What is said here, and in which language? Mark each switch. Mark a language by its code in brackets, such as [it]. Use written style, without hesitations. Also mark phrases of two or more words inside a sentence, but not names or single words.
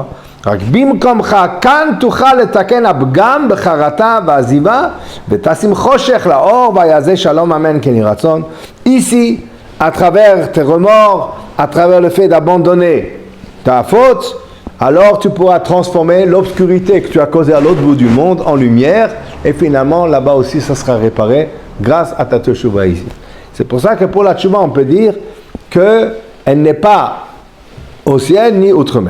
[he] רק במקומך כאן תוכל לתקן הפגם בחרטה ועזיבה ותשים חושך לאור ויעשה שלום אמן כן יהי רצון. [fr] Ici, à travers tes remords, à travers le fait d'abandonner ta faute, alors tu pourras transformer l'obscurité que tu as causée à l'autre bout du monde en lumière, et finalement là-bas aussi ça sera réparé grâce à ta teshuva ici. C'est pour ça que pour la teshuva on peut dire qu'elle n'est pas au ciel ni outre-mer.